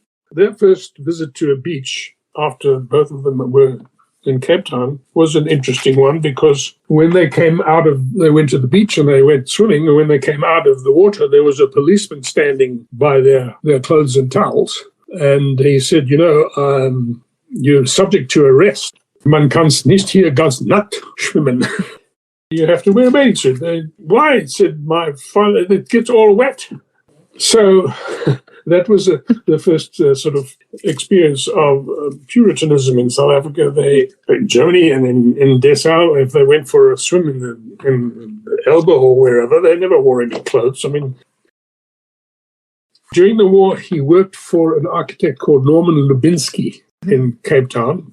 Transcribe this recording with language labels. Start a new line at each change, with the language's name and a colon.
English: Their first visit to a beach after both of them were in Cape Town was an interesting one, because when they went to the beach and they went swimming, and when they came out of the water, there was a policeman standing by their clothes and towels. And he said, you're subject to arrest.
German: Man kann's nicht hier ganz nackt schwimmen.
English: You have to wear a bathing suit. Why? Said my father, it gets all wet. So that was the first sort of experience of Puritanism in South Africa. In Germany and in Dessau, if they went for a swim in the Elbe or wherever, they never wore any clothes. I mean, during the war, he worked for an architect called Norman Lubinski in Cape Town.